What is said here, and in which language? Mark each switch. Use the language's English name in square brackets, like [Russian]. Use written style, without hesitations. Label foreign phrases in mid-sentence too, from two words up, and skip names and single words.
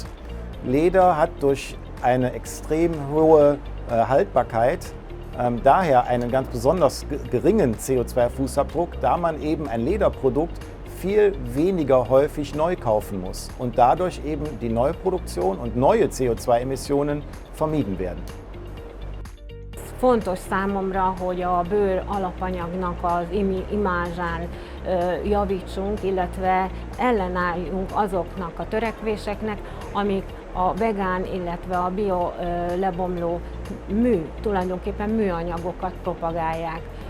[German] Leder hat durch eine extrem hohe Haltbarkeit daher einen ganz besonders geringen CO2-Fußabdruck, da man eben ein Lederprodukt viel weniger häufig neu kaufen muss und dadurch eben die Neuproduktion und neue CO2-Emissionen vermieden werden. [Hungarian] Fontos számomra, hogy a bőr alapanyagnak az imázsán javítsunk, illetve ellenálljunk azoknak a törekvéseknek, amik a vegán, illetve a bio lebomló tulajdonképpen műanyagokat propagálják.